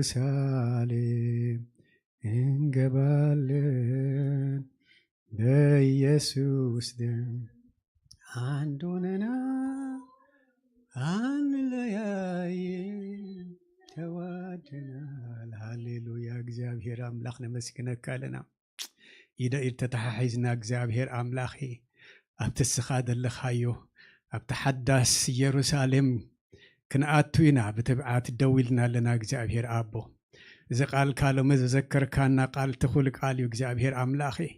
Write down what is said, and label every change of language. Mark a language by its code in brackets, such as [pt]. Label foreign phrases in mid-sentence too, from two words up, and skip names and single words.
[am] ኢየሩሳሌም እንገባለን፣ በኢየሱስ ደም አንድ ሆነናል፣ አንለያይም፣ ተዋደናል። ሃሌሉያ። እግዚአብሔር አምላክ [ti] ነመስግነካ ኣለና። ኢደ ኢድ ተተሓሒዝና እግዚኣብሔር ኣምላኺ ኣብቲ እስኻ ዘለኻዮ ኣብቲ ሓዳስ ኢየሩሳሌም ክንኣቱ ኢና ብትብዓት ደው ኢልና ኣለና። እግዚኣብሔር ኣቦ እዚ ቃልካ ሎሚ ዝዘከርካና ቃል ትኹል ቃል እዩ። እግዚኣብሔር ኣምላኺ